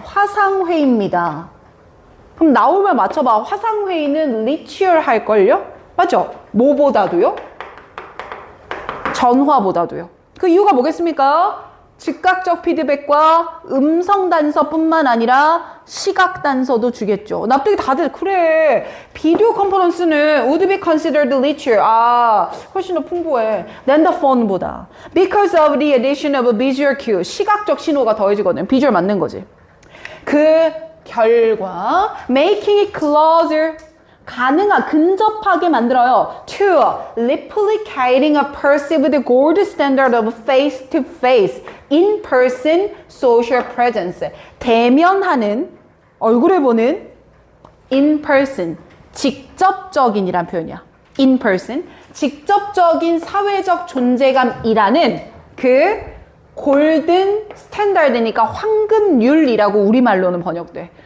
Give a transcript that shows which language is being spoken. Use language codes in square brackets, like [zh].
[ko] 화상회의입니다. 그럼 나오면 맞춰봐. 화상회의는 richer 할걸요? 맞죠? 뭐보다도요? 전화보다도요. 그 이유가 뭐겠습니까? 즉각적 피드백과 음성 단서뿐만 아니라 시각 단서도 주겠죠. 납득이 다들 그래. [en] 비디오 컨퍼런스는 would be considered richer. [ko] 아, 훨씬 더 풍부해. [en] than the phone보다. Because of the addition of a visual cue. [ko] 시각적 신호가 더해지거든. 비주얼 맞는 거지. 그 결과 [en] making it closer. [ko] 가능한, 근접하게 만들어요. [en] to replicating a perceived gold standard of face-to-face, in-person social presence. [ko] 대면하는, 얼굴을 보는 in-person, 직접적인이란 표현이야. in-person, 직접적인 사회적 존재감이라는 그 골든 스탠다드니까 황금률이라고 우리말로는 번역돼.